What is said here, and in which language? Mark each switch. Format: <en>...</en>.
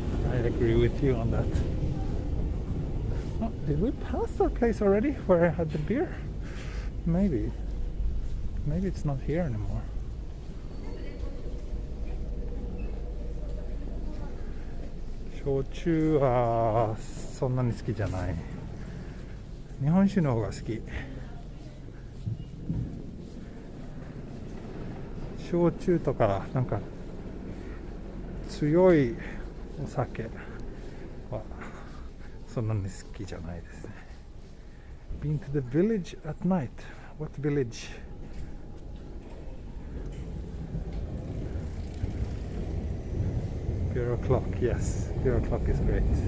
<en>I agree with you on that. Oh, did we pass our place already where I had the beer? Maybe. Maybe it's not here anymore.</en> <ja>Shochu はそんなに好きじゃない。日本酒の方が好き。焼酎とかなんか強いお酒はそんなに好きじゃないですね。</ja> <en>Been to the village at night. What village? Bureau clock. Yes, Bureau clock is great.</en>